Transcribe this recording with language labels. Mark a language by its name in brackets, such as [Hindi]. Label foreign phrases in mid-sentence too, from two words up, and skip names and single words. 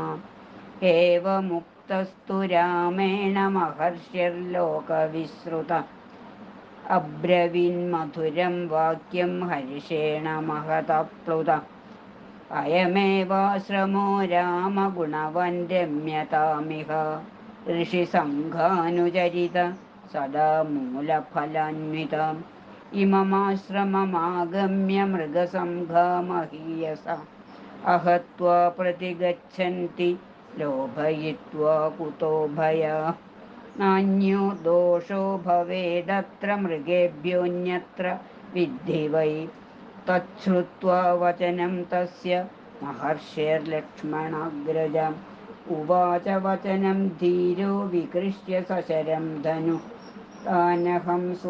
[Sanskrit] एवमुक्तस्तु रामेण महर्षिर्लोकविश्रुतः अब्रवीन्मधुरं वाक्यं हर्षेण महतप्लुतः. अयमेवाश्रमो रामगुणवान् रम्यतामिह ഋഷിസംഘാനുചരിത സദാ മൂലഫലാന്വിത ഇമമാശ്രമമാഗമ്യ മൃഗസംഘാമഹീയസ അഹത്വാ പ്രതിഗച്ഛന്തി ലോഭയിത്വാ കുതോ ഭയ നാന്യോ ദോഷോ ഭവേദത്ര മൃഗേഭ്യോऽന്യത്ര വിദ്ധി വൈ തച്ഛ്രുത്വാ വചനം തസ്യ മഹർഷേർലക്ഷ്മണാഗ്രജം ഉവാച വചനം ധീരോ വികൃഷ്യ സശരം ധനു താനഹം